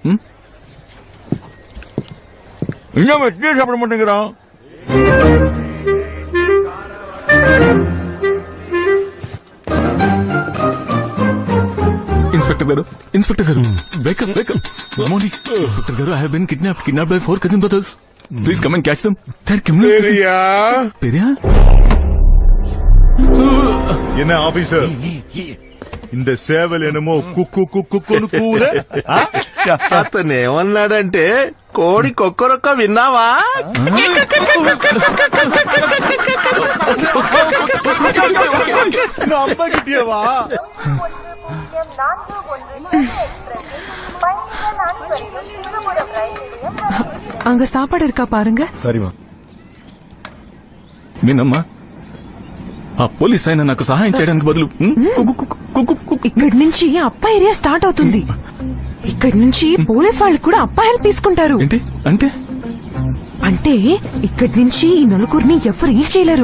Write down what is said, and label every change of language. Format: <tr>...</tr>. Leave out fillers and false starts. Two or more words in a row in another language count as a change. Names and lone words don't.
<te>ఇంకా వచ్చి చెప్పమంటా. ఇన్స్పెక్టర్ గారు, ఇన్స్పెక్టర్ గారు,</te> <en>wake up wake up.</en> <te>మార్నింగ్ ఇన్స్పెక్టర్ గారు,</te> <en>I have been kidnapped by 4 cousin brothers. Please come and catch them. They are criminal.</en> <ta>பெரியா? என்ன ஆபீசர், இந்த சேவல் என்னமோ కుక్కు కుక్కును కూలే.</ta> <te>అతను ఏమన్నాడంటే కోడి కొక్కరొక్క విన్నావా?</te> <ta>நம்பகிட்டியவா? அங்க சாப்பாடு இருக்கா பாருங்க. சரிமா.</ta> <te>మీనమ్మా, ఆ పోలీస్ ఆయన నాకు సహాయం చేయడానికి బదులు ఇక్కడి నుంచి అప్ప ఏరియా స్టార్ట్ అవుతుంది. ఇక్కడి నుంచి పోలీస్ వాళ్ళు కూడా అప్ప హెల్ప్ తీసుకుంటారు. ఏంటి అంటే? అంటే ఇక్కడి నుంచి ఈ నలుగురిని ఎవరు ఏం చేయలేరు.</te>